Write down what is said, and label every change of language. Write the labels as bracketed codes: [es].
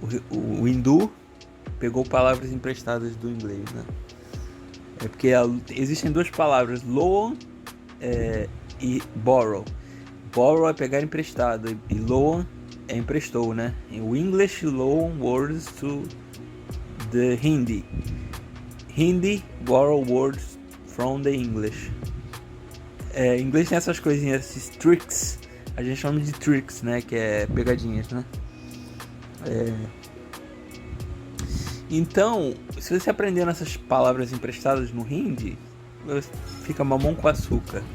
[pt] O hindu pegou palavras emprestadas do inglês, né? Porque existem duas palavras, loan e borrow. Borrow é pegar emprestado e loan é emprestou, né? [en] O English loan words to the Hindi. Hindi borrow words from the English. [pt] Em inglês tem essas coisinhas, esses tricks. A gente chama de tricks, né? Que é pegadinhas, né? Então, se você aprender essas palavras emprestadas no Hindi, fica mamão com açúcar.